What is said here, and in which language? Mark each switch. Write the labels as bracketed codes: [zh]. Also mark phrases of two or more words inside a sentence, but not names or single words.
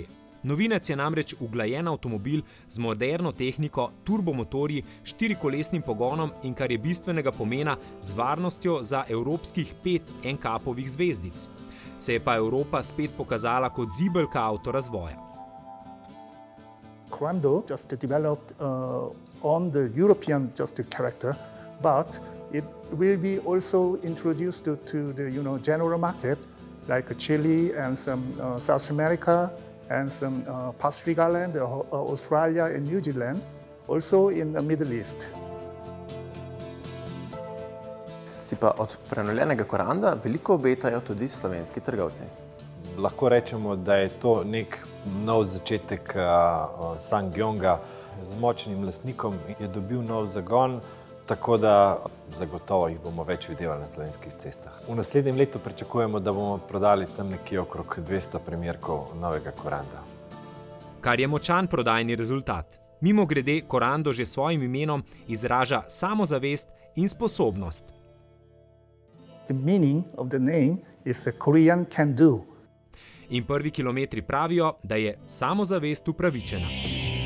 [sl] Novinec je namreč uglajen avtomobil z moderno tehniko, turbomotorji, štirikolesnim pogonom in, kar je bistvenega pomena, z varnostjo za evropskih 5 NCAP-ovih zvezdic. Se je pa Evropa spet pokazala kot zibelka avtorazvoja. [en] Corando just developed on the European character, but it will be also introduced to the general market, like Chile and some South America and some Pacific Island, Australia and New Zealand, also in the Middle East. [sl] Si pa od prenovljenega Coranda veliko obetajo tudi slovenski trgovci. Lahko rečemo, da je to nek nov začetek SsangYonga z močnim lastnikom, je dobil nov zagon, tako da zagotovo jih bomo več videli na slovenskih cestah. V naslednjem letu pričakujemo, da bomo prodali tam nekje okrog 200 primerkov novega Coranda. Kar je močan prodajni rezultat. Mimogrede, Corando že s svojim imenom izraža samozavest in sposobnost. [en] The meaning of the name is a Korean can do. [sl] In prvi kilometri pravijo, da je samozavest upravičena.